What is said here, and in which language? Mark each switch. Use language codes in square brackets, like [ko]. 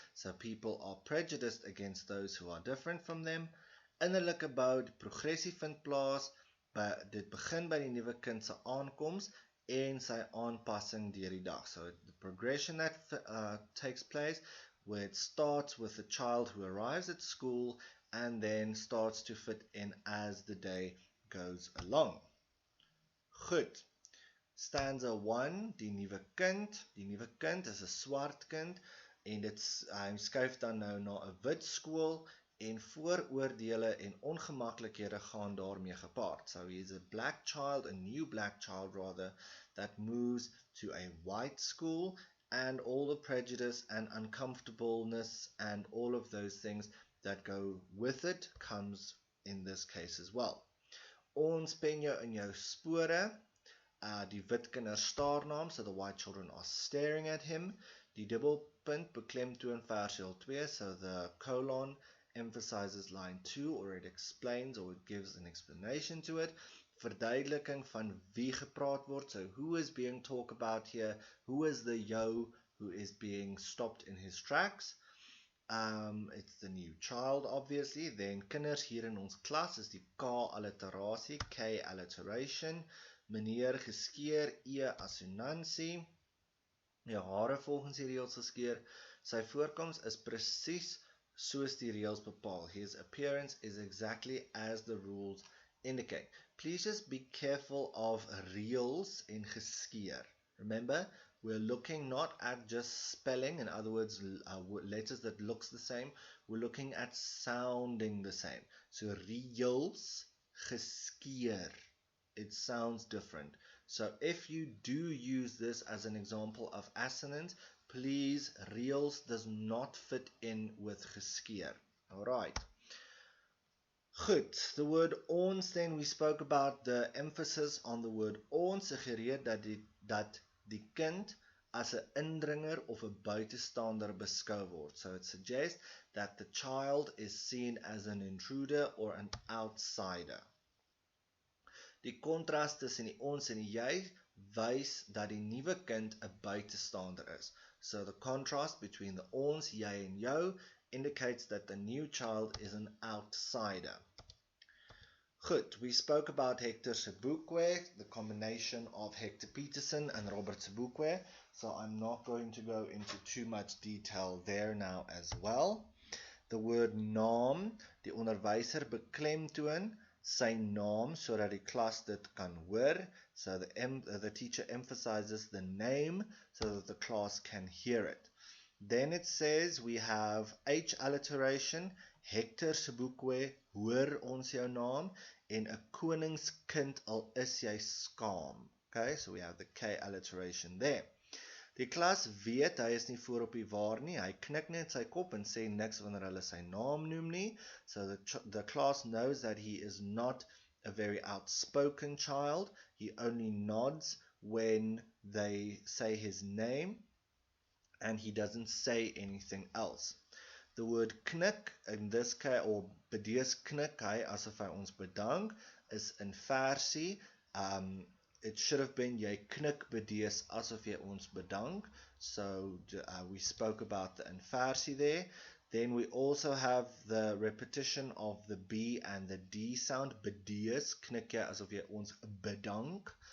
[en] So people are prejudiced against those who are different from them. [af] Innerlike bou, die progressie vind plaas. Dit begin by die nuwe kind se aankoms en sy aanpassing deur die dag. [en] So the progression that takes place, where it starts with the child who arrives at school and then starts to fit in as the day goes along. [af] Goed. Stanza 1, die nuwe kind. Die nuwe kind is 'n swart kind en hy skuif dan nou na 'n wit skool en vooroordele en ongemaklikhede gaan daarmee gepaard. [en] So he is a black child, a new black child rather, that moves to a white school, and all the prejudice and uncomfortableness and all of those things that go with it comes in this case as well. [af] Ons pen jou in jou spore. Die wit kinders staarnaam, [en] so the white children are staring at him. [af] Die dubbelpunt beklemtoon versdeel 2, [en] so the colon emphasizes line 2, or it explains, or it gives an explanation to it. [af] Verduideliking van wie gepraat word, [en] so who is being talked about here, who is the yo who is being stopped in his tracks. It's the new child, obviously. [af] Then kinders hier in ons klas is die K alliterasie, K alliteration. Meneer geskeer, E assonansie. Die hare volgens die reëls geskeer. Sy voorkoms is presies soos die reëls bepaal. [en] His appearance is exactly as the rules indicate. Please just be careful of reëls en geskeer. Remember, we're looking not at just spelling, in other words, letters that looks the same. We're looking at sounding the same. So reëls, geskeer. It sounds different. So if you do use this as an example of assonance, please, reëls does not fit in with geskeer. Alright. Goed, the word ons, then we spoke about the emphasis on the word ons, [af] suggereer dat die kind as 'n indringer of 'n buitestander beskou word. [en] So it suggests that the child is seen as an intruder or an outsider. [af] Die kontras tussen die ons en die jy wys dat die nuwe kind 'n buitestander is. [en] So the contrast between the ons, jy en jou indicates that the new child is an outsider. Goed, we spoke about Hector Sobukwe, the combination of Hector Peterson and Robert Sobukwe, so I'm not going to go into too much detail there now as well. The word [af] naam, die onderwyser beklemtoon sy naam sodat die klas dit kan hoor. [en] So the teacher emphasizes the name so that the class can hear it. Then it says we have H alliteration, [af] Hector Sobukwe, hoor ons jou naam, en 'n koningskind al is jy skaam. [en] Okay, so we have the K alliteration there. [af] Die klas weet hy is nie voor op die waar nie, hy knik net sy kop en sê niks wanneer hulle sy naam noem nie. [en] So the class knows that he is not a very outspoken child, he only nods when they say his name, and he doesn't say anything else. The word knik, in this case, or [af] bedees knik hy asof hy ons bedank, is in versie. [en] It should have been [af] jy knik bedees asof jy ons bedank. [en] So we spoke about the inversie there. Then we also have the repetition of the B and the D sound. [af] Bedees, knik jy asof jy ons bedank.